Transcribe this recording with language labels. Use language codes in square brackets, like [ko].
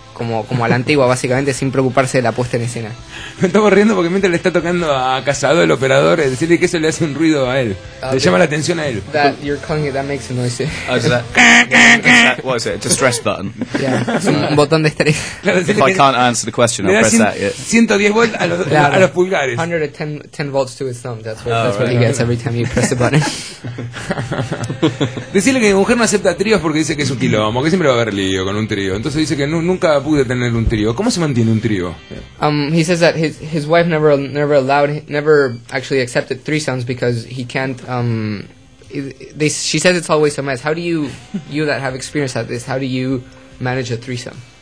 [es] como a la antigua, básicamente, sin preocuparse de la puesta en escena. Me estamos riendo porque mientras le está tocando a Casado, el operador, es decirle que eso le hace un ruido a él. Le llama la atención a él. [en] That you're calling it, that makes a noise. What is it? It's a stress button. [es] Yeah, un botón de estrés. Claro, [en] if I can't answer the question, I'll press that. Yeah. [es] 110 volts a los, claro, a los pulgares. [en] 110 volts to his thumb. That's what, that's right, what he gets every time you press the button. [es] Decirle que mi mujer no acepta tríos porque dice que es un quilombo, que siempre va a haber lío con un trío. Entonces dice que nunca pude tener un trío. ¿Cómo se mantiene un trío? [en] He says that his wife never allowed, never actually accepted threesomes because he can't. She says it's always a mess. How do you that have experience at this? How do you manage a threesome?